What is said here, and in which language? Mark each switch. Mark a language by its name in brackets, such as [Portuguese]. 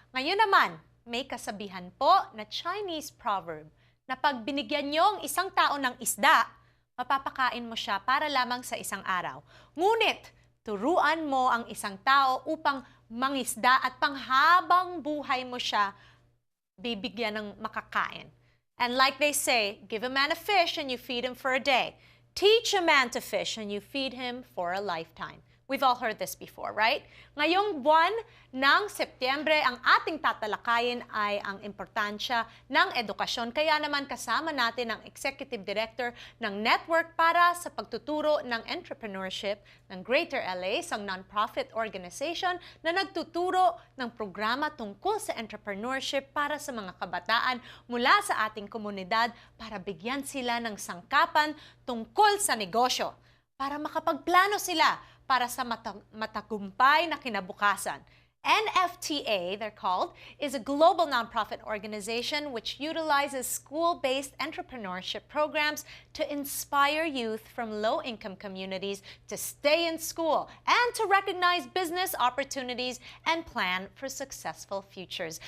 [Filipino] Ngayon naman, may kasabihan po na Chinese proverb na pag binigyan niyo ang isang tao ng isda, mapapakain mo siya para lamang sa isang araw. Ngunit, turuan mo ang isang tao upang mangisda at panghabang buhay mo siya bibigyan ng makakain. [English] And like they say, give a man a fish and you feed him for a day. Teach a man to fish and you feed him for a lifetime. We've all heard this before, right? [Filipino] Ngayong buwan ng Setyembre, ang ating tatalakayin ay ang importansya ng edukasyon. Kaya naman kasama natin ang Executive Director ng Network para sa Pagtuturo ng Entrepreneurship ng Greater LA, isang non-profit organization na nagtuturo ng programa tungkol sa entrepreneurship para sa mga kabataan mula sa ating komunidad para bigyan sila ng sangkapan tungkol sa negosyo, para makapagplano sila para sa matagumpay na kinabukasan. [English] NFTE, they're called, is a global nonprofit organization which utilizes school-based entrepreneurship programs to inspire youth from low-income communities to stay in school and to recognize business opportunities and plan for successful futures.